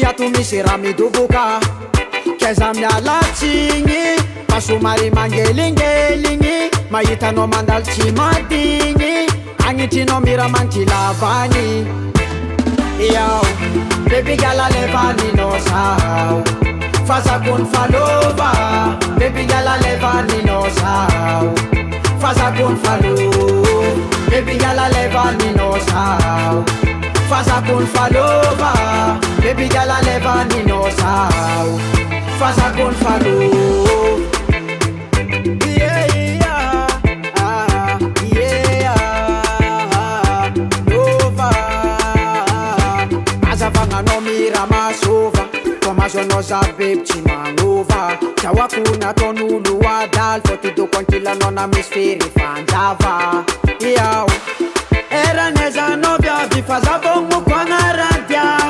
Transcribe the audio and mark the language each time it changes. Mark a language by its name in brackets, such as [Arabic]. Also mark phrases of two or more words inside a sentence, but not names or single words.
[Malagasy] ato misy raha midoboka kaiza mialatsigny fa somary mangelingeligny mahitanao mandalo tsy madigny agnitrinao mira mankilavagny yao [English] baby girl [Malagasy] alevaninao sao fazakony falova [English] baby girl [Malagasy] alevaninao sao fazakony falo [English] baby girl [Malagasy] alevaninao sao fazakony falova [English] baby girl [Malagasy] alevaninao sao fazakony falo azavagnanao mira masova mazo anao za beby tsy magnova zahoako nataon'olo adaly fô tidoko ankilanao na misy fery fanjava iao eranezanao viavy fa zavogmoko agnarantia